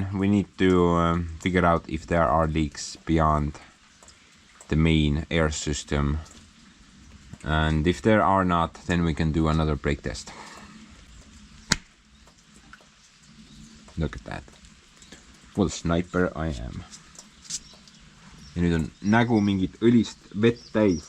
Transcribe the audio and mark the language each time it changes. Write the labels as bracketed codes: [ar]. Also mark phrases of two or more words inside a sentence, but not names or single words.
[en] We need to figure out if there are leaks beyond the main air system. And if there are not, then we can do another brake test. Look at that. What a sniper I am. [et] Ja nüüd on nägu mingit õlist vett täis.